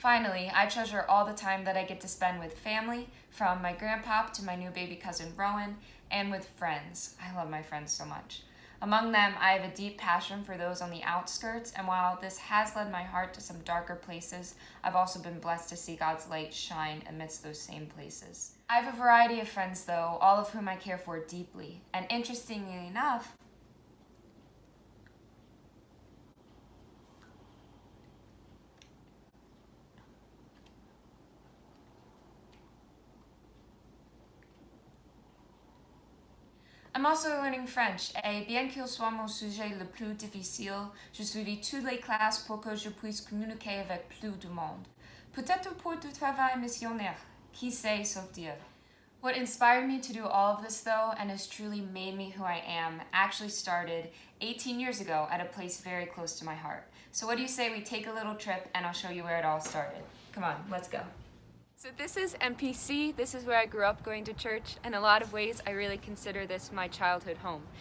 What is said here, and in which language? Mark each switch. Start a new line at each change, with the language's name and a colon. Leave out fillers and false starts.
English: Finally, I treasure all the time that I get to spend with family, from my grandpop to my new baby cousin Rowan, and with friends. I love my friends so much. Among them, I have a deep passion for those on the outskirts, and while this has led my heart to some darker places, I've also been blessed to see God's light shine amidst those same places. I have a variety of friends, though, all of whom I care for deeply, and interestingly enough, I'm also learning French,
French: et bien qu'il soit mon sujet le plus difficile, je suivis toutes les classes pour que je puisse communiquer avec plus de monde. Peut-être pour du travail missionnaire, qui sait, sauf Dieu.
English: What inspired me to do all of this, though, and has truly made me who I am, actually started 18 years ago at a place very close to my heart. So what do you say we take a little trip and I'll show you where it all started? Come on, let's go. So this is MPC, this is where I grew up going to church. In a lot of ways, I really consider this my childhood home.